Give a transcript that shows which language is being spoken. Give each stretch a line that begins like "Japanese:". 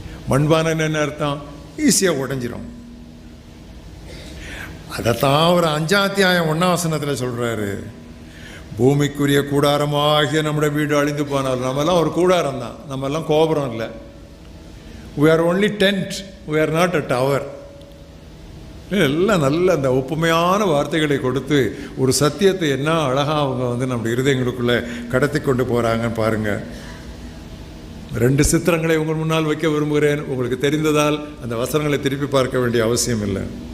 Tamil: மண்பானைன்னு என்ன அர்த்தம்? ஈஸியா உடைஞ்சிரும். அதைத்தான் ஒரு 5ஆம் அத்தியாயம் 1ஆம் வசனத்தில் சொல்றாரு. பூமிக்குரிய கூடாரமாகிய நம்முடைய வீடு அழிந்து போனால், நம்ம எல்லாம் ஒரு கூடாரம் தான், நம்ம எல்லாம் கோபுரம் இல்லை.
English: we are only tent, we are not a tower.
Tamil: எல்லாம் நல்ல அந்த ஒப்புமையான வார்த்தைகளை கொடுத்து ஒரு சத்தியத்தை என்ன அழகா அவங்க நம்முடைய இருதயங்களுக்குள்ள கடத்தி கொண்டு போறாங்கன்னு பாருங்க. 2 சித்திரங்களை உங்கள் முன்னால் வைக்க விரும்புகிறேன். உங்களுக்கு தெரிந்ததால் அந்த வசனங்களை திருப்பி பார்க்க வேண்டிய அவசியம் இல்லை.